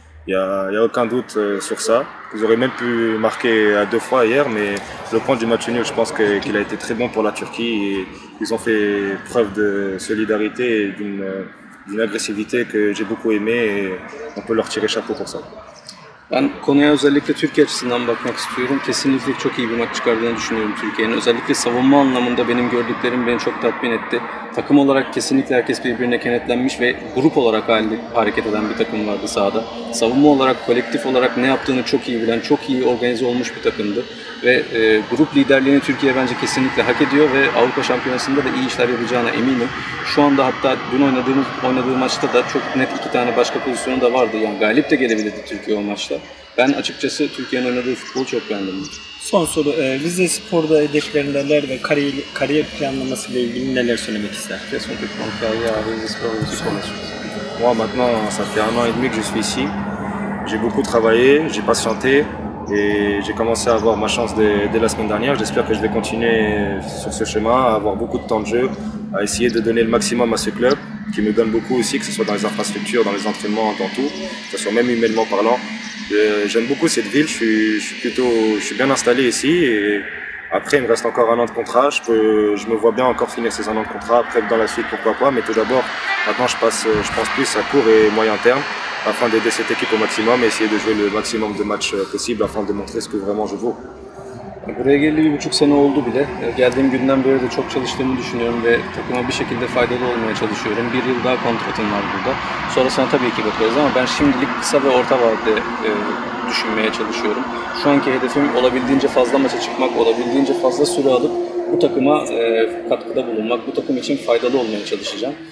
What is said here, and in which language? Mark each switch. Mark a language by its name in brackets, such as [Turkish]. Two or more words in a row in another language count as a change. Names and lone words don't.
[French] y a aucun doute sur ça. Ils auraient même pu marquer à 2 fois hier, mais le point du match nul, je pense qu'il a été très bon pour la Turquie. Et ils ont fait preuve de solidarité et d'une agressivité que j'ai beaucoup aimé et on peut leur tirer chapeau pour ça. [Turkish] Ben konuya özellikle Türkiye açısından bakmak istiyorum. Kesinlikle çok iyi bir maç çıkardığını düşünüyorum Türkiye'nin. Özellikle savunma anlamında benim gördüklerim beni çok tatmin etti. Takım olarak kesinlikle herkes birbirine kenetlenmiş ve grup olarak hareket eden bir takım vardı sahada. Savunma olarak, kolektif olarak ne yaptığını çok iyi bilen, çok iyi organize olmuş bir takımdı. Ve grup liderliğini Türkiye bence kesinlikle hak ediyor ve Avrupa Şampiyonası'nda da iyi işler yapacağına eminim. Şu anda hatta dün oynadığı maçta da çok net 2 tane başka pozisyonu da vardı. Yani galip de gelebilirdi Türkiye o maçta. Ben açıkçası Türkiye'nin oynadığı futbolu çok beğendim. Son soru, Rize Spor'da hedefleri neler ve kariyer planlaması ile ilgili neler söylemek ister? [French] Moi maintenant, ça fait 1 an et demi que je suis ici. J'ai beaucoup travaillé, j'ai patienté et j'ai commencé à avoir ma chance dès la semaine dernière. J'espère que je vais continuer sur ce chemin, à avoir beaucoup de temps de jeu, à essayer de donner le maximum à ce club qui me donne beaucoup aussi, que ce soit dans les infrastructures, dans les entraînements, dans tout, que ce soit même humainement parlant. J'aime beaucoup cette ville, je suis bien installé ici et après il me reste encore 1 an de contrat, je me vois bien encore finir ces 1 an de contrat, après dans la suite pourquoi pas, mais tout d'abord maintenant je pense plus à court et moyen terme afin d'aider cette équipe au maximum et essayer de jouer le maximum de matchs possible afin de montrer ce que vraiment je vaux. [Turkish] Buraya geleli 1,5 sene oldu bile. Geldiğim günden beri de çok çalıştığımı düşünüyorum ve takıma bir şekilde faydalı olmaya çalışıyorum. 1 yıl daha kontratım var burada. Sonrasına tabii ki bakarız ama ben şimdilik kısa ve orta vadede düşünmeye çalışıyorum. Şu anki hedefim olabildiğince fazla maça çıkmak, olabildiğince fazla süre alıp bu takıma katkıda bulunmak, bu takım için faydalı olmaya çalışacağım.